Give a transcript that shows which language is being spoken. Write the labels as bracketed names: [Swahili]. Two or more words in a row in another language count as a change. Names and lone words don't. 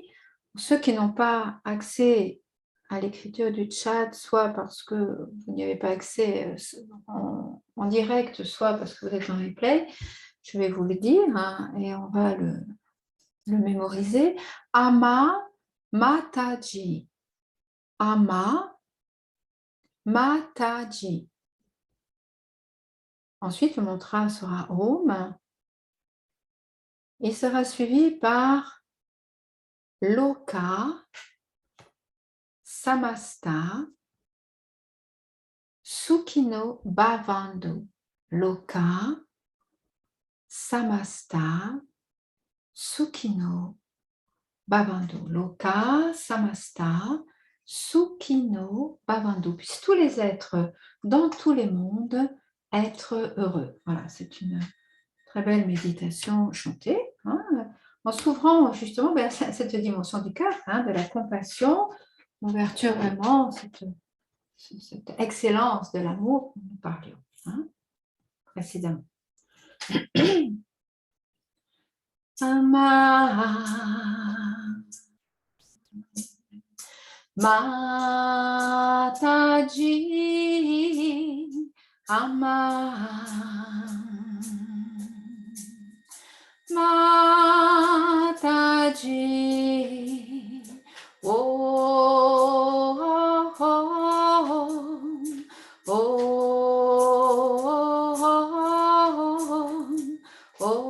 [French] Pour ceux qui n'ont pas accès à l'écriture du chat, soit parce que vous n'y avez pas accès en direct, soit parce que vous êtes en replay, je vais vous le dire et on va le mémoriser. [Hindi] अमा माताजी। अमा माताजी. [French] Ensuite, le mantra sera Om. Il sera suivi par [Sanskrit] लोकाः, समस्ताः, सुखिनो भवन्तु. लोकाः, समस्ताः, सुखिनो भवन्तु. लोकाः, समस्ताः, सुखिनो भवन्तु. [French] Puissent tous les êtres dans tous les mondes être heureux. Voilà, c'est une très belle méditation chantée, en s'ouvrant justement à cette dimension du cœur, de la compassion, l'ouverture vraiment, cette excellence de l'amour dont nous parlions précédemment. [Hindi] अमा माताजी अमा माताजी Oh, oh, oh, oh,